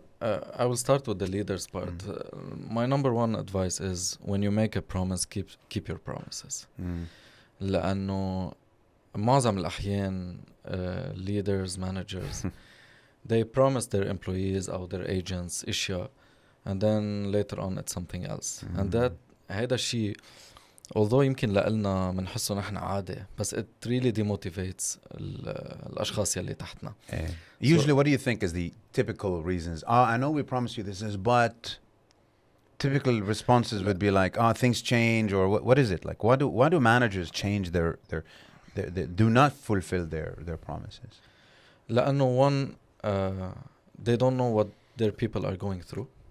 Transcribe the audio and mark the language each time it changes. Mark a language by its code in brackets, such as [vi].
[en] I will start with the leaders part. My number one advice is when you make a promise, keep your promises. [ar] لأنه معظم الأحيان [en] leaders, managers, they promise their employees or their agents [ar] اشياء, [en] and then later on it's something else. [ar] And هذا الشيء [en] although [ar] يمكن لنا منحسه نحن عادة, بس [en] it really demotivates [ar] الأشخاص يلي تحتنا. [en] Usually what do you think is the typical reasons? I know we promised you this, but typical responses would be like, things change, or what is it? Like, why do managers change their do not fulfill their promises? [ar] لأنه [en] one, they don't know what their people are going through.